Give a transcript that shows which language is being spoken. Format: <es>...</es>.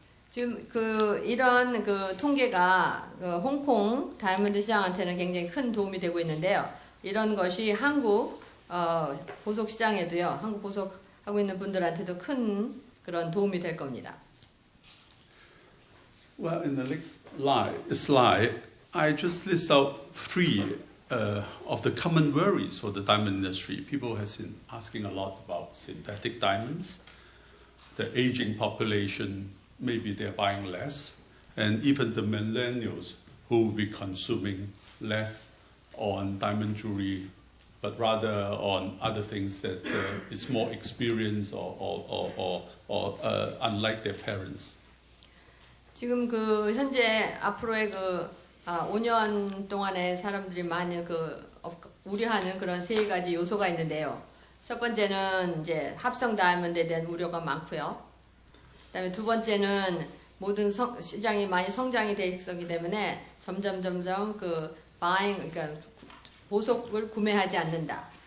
<ko>지금 이런 통계가 홍콩 다이아몬드 시장한테는 굉장히 큰 도움이 되고 있는데요. 이런 것이 한국 보석 시장에도요. 한국 보석하고 있는 분들한테도 큰 그런 도움이 될 겁니다.</ko> <en>Well, in the next slide, I just list out three of the common worries for the diamond industry. People have been asking a lot about synthetic diamonds, the aging population. Maybe they're buying less, and even the millennials who will be consuming less on diamond jewelry, but rather on other things that is more experience or unlike their parents.</en> <ko>지금 현재 앞으로의 5년 동안의 사람들이 많이 우려하는 그런 세 가지 요소가 있는데요. 첫 번째는 이제 합성 다이아몬드에 대한 우려가 많고요. 그다음에 두 번째는 모든 시장이 많이 성장이 돼 있기 때문에 점점 그러니까 보석을 구매하지 않는다.</ko>